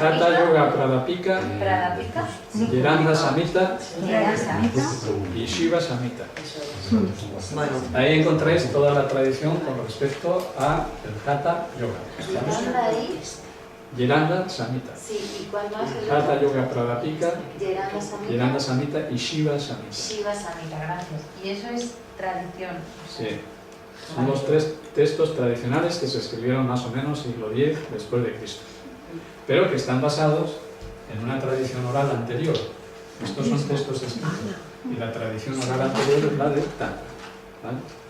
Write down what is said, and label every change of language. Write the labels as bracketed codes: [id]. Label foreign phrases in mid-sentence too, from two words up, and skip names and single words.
[es] Hatha Yoga Pradipika, Pradipika, Jiranda Samhita Samhita. y Shiva Samhita. Bueno, Ahí encontráis toda la tradición con respecto a el Hatha Yoga. ¿Dónde ahí? Jiranda Samhita. Sí, ¿y cuál más? Hatha Yoga Pradipika, Jiranda Samhita. Jiranda Samhita y Shiva Samhita. Shiva Samhita, gracias. Y eso es tradición. Sí. Son los 3 textos tradicionales que se escribieron más o menos siglo X después de Cristo, pero que están basados en una tradición oral anterior. Estos son textos escritos y la tradición oral anterior es la del Tantra, ¿vale?